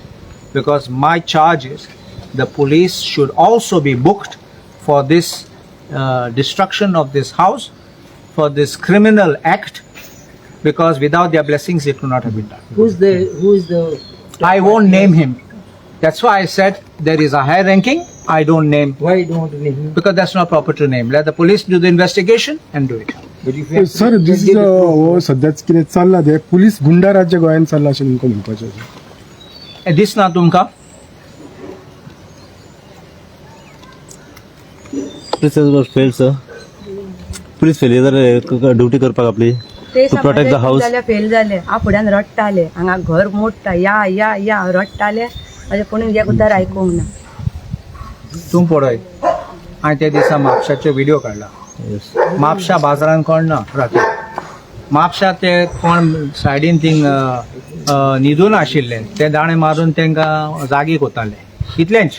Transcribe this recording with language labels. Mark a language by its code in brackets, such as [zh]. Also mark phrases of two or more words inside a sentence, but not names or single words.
[en] Because my charge is the police should also be booked for this destruction of this house, for this criminal act, because without their blessings it could not have been done. Who is the I won't name him. That's why I said there is a high ranking. I don't name, why don't you name him? because that's not proper to name. Let the police do the investigation and do it. But if you have sir this is [kok] सध्याच कितें चल्लां तें पुलीस गुंडा राज्य गोंयांत चल्लां अशें तुमकां म्हणपाचें [en] And this [kok] ना तुमकां [en] Police failed, sir. Police failure ड्युटी [kok] करपाक आपली ते [en] To protect the house. [kok] जाल्यार फेल जाले हांव फुड्यान रडटाले हांगा घर मोडटा या या या रडटाले म्हाजे कोणी एक उतार आयकूंक ना. तूं पळय हांवें त्या दिसा म्हापशाचे व्हिडिओ काडला. म्हापशा बाजारान कोण ना राती. म्हापशा ते कोण सायडीन थिंग न्हिदून आशिल्ले ते दाणे मारून तांकां जागी कोताले इतलेंच.